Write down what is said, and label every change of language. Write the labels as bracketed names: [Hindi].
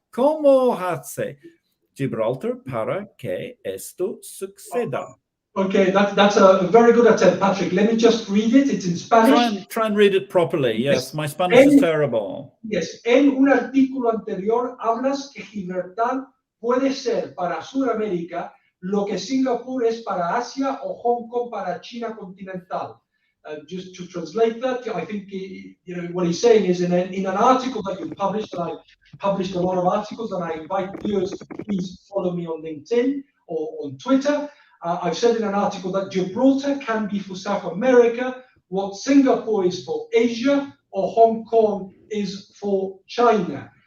[Spanish] ¿Cómo hace Gibraltar para que esto suceda? [English] Okay, that's a very good attempt, Patrick. Let me just read it. It's in Spanish. Try and read it properly. Yes, my Spanish is terrible. [Spanish] Yes, en un artículo anterior hablas que Gibraltar puede ser para Sudamérica lo que Singapur es para Asia o Hong Kong para China continental. [English] Just to translate that, I think what he's saying is in an article that you published, and I published a lot of articles, and I invite viewers to please follow me on LinkedIn or on Twitter. I've said in an article that Gibraltar can be for South America what Singapore is for Asia or Hong Kong is for China.